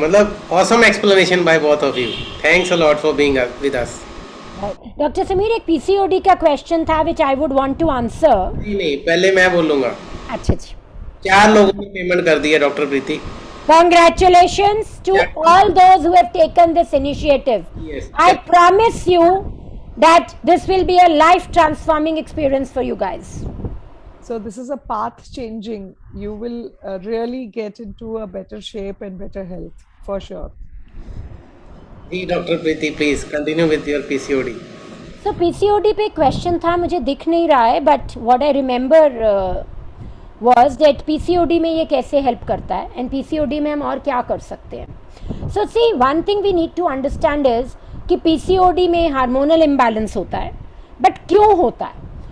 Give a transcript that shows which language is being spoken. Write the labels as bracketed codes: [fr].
[hi] मतलब [en] awesome explanation by both of you. Thanks a lot for being with us. Doctor Sameer, [hi] एक PCOD का question था [en] Which I would want to answer. [hi] नहीं, पहले मैं बोलूंगा. अच्छा जी. 4 लोगों ने पेमेंट कर दी है doctor Preeti. [en] Congratulations to all those who have taken this initiative. Yes. I promise you that this will be a life transforming experience for you guys. So this is a path changing. You will really get into a better shape and better health for sure. जी doctor Preeti, please continue with your PCOD. [hi] So PCOD पे question था, मुझे दिख नहीं रहा है, [en] but what I remember was that [hi] PCOD में ये कैसे हेल्प करता है एंड PCOD में हम और क्या कर सकते हैं. [en] So see, one thing we need to understand is [hi] कि PCOD में हार्मोनल इम्बैलेंस होता है, [en] but [hi] क्यों होता है?